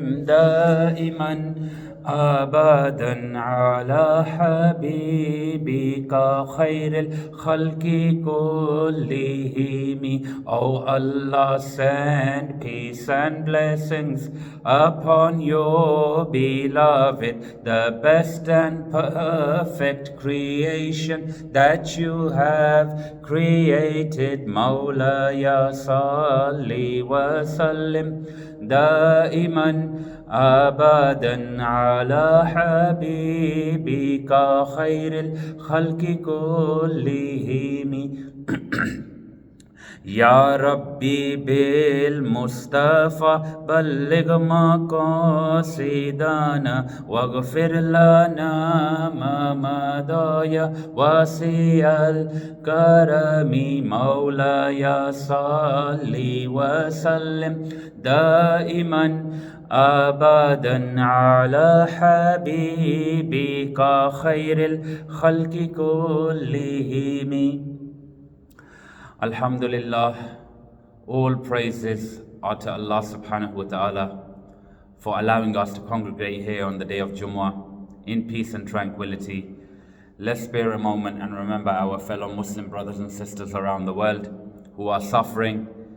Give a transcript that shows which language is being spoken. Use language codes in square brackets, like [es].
[ar] دائما أبدا على حبيبك خير الخلق كلهم. [en] O Allah, send peace and blessings upon your beloved, the best and perfect creation that you have created. [ar] Mawlaya salli wa sallim دائما أبدا على حبيبك خير الخلق كلهم. يا ربي بالمصطفى بلغ مقاصدنا واغفر لنا ما مضى يا واسع الكرم. مولاي صل وسلم دائما أبدا على حبيبك خير الخلق كلهم. [en] Alhamdulillah, all praises are to Allah subhanahu wa ta'ala for allowing us to congregate here on the day of Jumu'ah in peace and tranquility. Let's spare a moment and remember our fellow Muslim brothers and sisters around the world who are suffering.